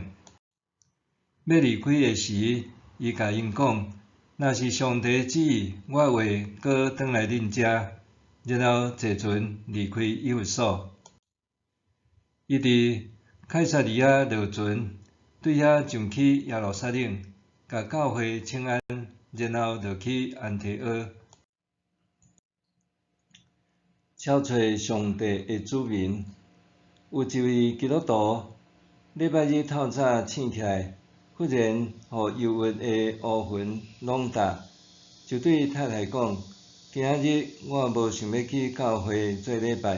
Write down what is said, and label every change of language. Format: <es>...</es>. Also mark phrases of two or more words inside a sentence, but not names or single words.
<nan>要离开的时，伊甲因讲：若是上帝旨意，我会搁转来恁遮。然后坐船离开以弗所。伊伫凯撒利亚落船，对遐上去耶路撒冷，甲教会请安，然后落去安提阿。抄找上帝的子民。有一位基督徒，礼拜日透早醒起来，忽然互忧郁的乌云笼罩，就对太太讲：今仔日我无想要去教会做礼拜。</nan>